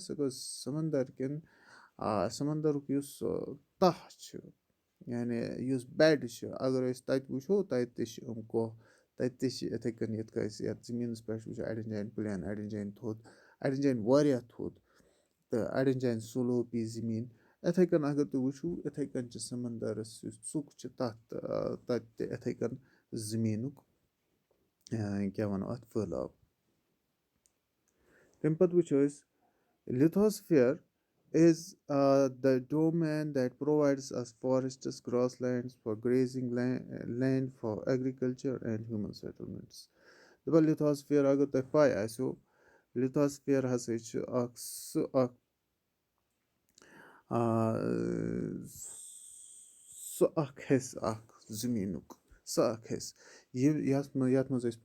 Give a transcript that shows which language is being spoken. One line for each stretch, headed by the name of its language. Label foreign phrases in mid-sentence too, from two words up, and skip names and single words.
Kashmiri: سُہ گوٚو سَمنٛدر کٮ۪ن سَمنٛدرُک یُس تَہہ چھُ یعنی یُس بٮ۪ڈ چھُ اگر أسۍ تَتہِ وٕچھو تَتہِ تہِ چھِ یِم کۄہ تَتہِ تہِ چھِ یِتھَے کٔنۍ یِتھ کٔنۍ أسۍ یَتھ زٔمیٖنَس پٮ۪ٹھ وٕچھو اَڑٮ۪ن جایَن پٕلین اَڑٮ۪ن جایَن تھوٚد اَڑٮ۪ن جایَن واریاہ تھوٚد تہٕ اَڑٮ۪ن جایَن سُلوپی زٔمیٖن یِتھَے کٔنۍ اگر تُہۍ وٕچھو یِتھَے کٔنۍ چھِ سَمنٛدرَس یُس ژُک چھِ تَتھ تَتہِ تہِ یِتھَے کٔنۍ زٔمیٖنُک کیٛاہ وَنو اَتھ پھٲلاو. تَمہِ پَتہٕ وٕچھو أسۍ
English: لِتھوسفیر is the domain that provides us forests, grasslands for grazing, land for agriculture and human settlements.
Kashmiri: دَپان لِتھوسفیر اگر تۄہہِ پاے آسیو لِتھوسفیر ہسا چھُ اکھ سُہ اکھ حِصہٕ اکھ زٔمیٖنُک سُہ اکھ حِصہٕ یَتھ منٛز أسۍ